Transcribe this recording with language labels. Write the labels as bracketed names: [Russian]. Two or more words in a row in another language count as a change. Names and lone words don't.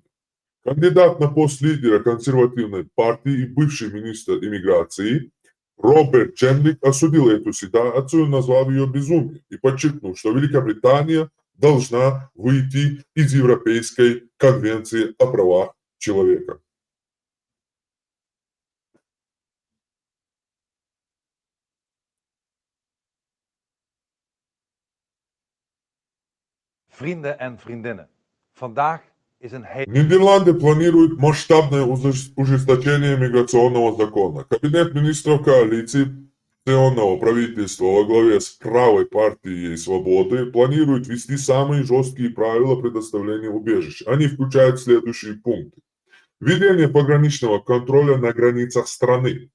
[Russian] Кандидат на пост лидера консервативной партии и бывший министр иммиграции Роберт Дженвик осудил эту ситуацию, назвав ее безумием и подчеркнул, что Великобритания должна выйти из Европейской конвенции о правах человека. [Dutch] Vrienden en vriendinnen, vandaag is een hele... [Russian] Нидерланды планируют масштабное ужесточение миграционного закона. Кабинет министров коалиционного правительства во главе с правой партией свободы планирует ввести самые жесткие правила предоставления убежища. Они включают следующие пункты. Введение пограничного контроля на границах страны.